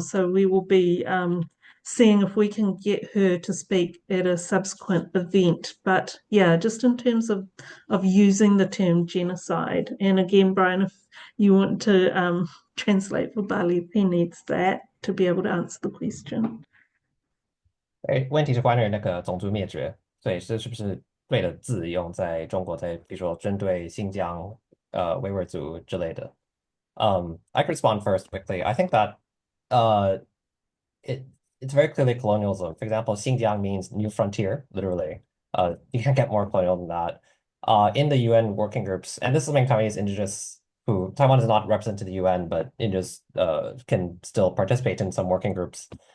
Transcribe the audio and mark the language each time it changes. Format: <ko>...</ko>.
<en>So we will be seeing if we can get her to speak at a subsequent event. But yeah, just in terms of using the term genocide. And again, Brian, if you want to translate for Bali, if he needs that to be able to answer the question.</en> <zh>问题是关于那个种族灭绝，所以这是不是对的字用在中国，在比如说针对新疆维吾尔族之类的。</zh> <en>I could respond first quickly. I think that it's very clearly colonialism. For example, Xinjiang means new frontier, literally. You can't get more colonial than that. In the UN working groups, and this is something Taiwanese indigenous who Taiwan is not represented to the UN, but indigenous can still participate in some working groups.</en>